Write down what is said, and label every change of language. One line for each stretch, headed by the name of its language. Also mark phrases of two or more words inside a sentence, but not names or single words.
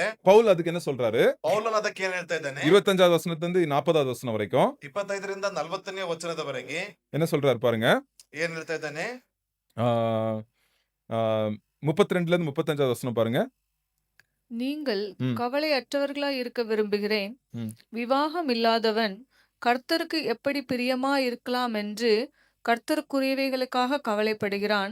Tamil: பவுல் அதுக்கு என்ன சொல்றாரு?
Kannada: ಪೌಲನ ಅದಕ್ಕೆ ಏನ್ ಹೇಳ್ತಾ ಇದ್ದಾನೆ?
Tamil: 25வது வசனத்துல இருந்து 40வது வசனம் வரைக்கும்
Kannada: 25ರಿಂದ 40ನೇ ವಚನದವರೆಗೆ
Tamil: என்ன சொல்றாரு பாருங்க.
Kannada: ಏನ್ ಹೇಳ್ತಾ ಇದ್ದಾನೆ?
Tamil: 32ல இருந்து 35வது வசனம் பாருங்க. நீங்கள் ம். கவலையற்றவர்களாய் இருக்க விரும்புகிறேன். ம். விவாகம் இல்லாதவன் கர்த்தருக்கு எப்படி பிரியமா இருக்கலாம் என்று கர்த்தருக்குரியவைகளுக்காக கவலைப்படுகிறான்.